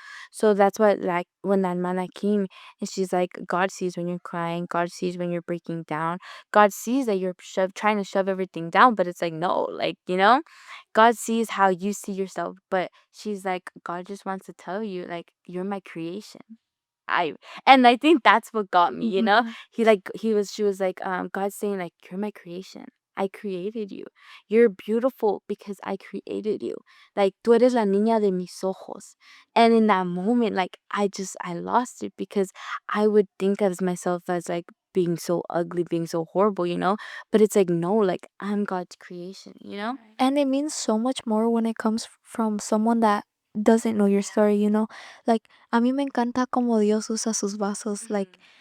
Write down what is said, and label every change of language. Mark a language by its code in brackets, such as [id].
[en] So that's what, like, when that mana came and she's like, God sees when you're crying, God sees when you're breaking down, God sees that you're trying to shove everything down, but it's like, no, like, God sees how you see yourself, but she's like, God just wants to tell you, like, you're my creation. I and I think that's what got me. Mhm. She was like, God's saying, like, you're my creation. I created you. You're beautiful because I created you. [es] Like, tú eres la niña de mis ojos. [en] And in that moment, like, I lost it because I would think of myself as like being so ugly, being so horrible. But it's like, no, like, I'm God's creation. And it means so much more when it comes from someone that doesn't know your story. Like, [es] a mí me encanta como Dios usa sus vasos. [en] Like,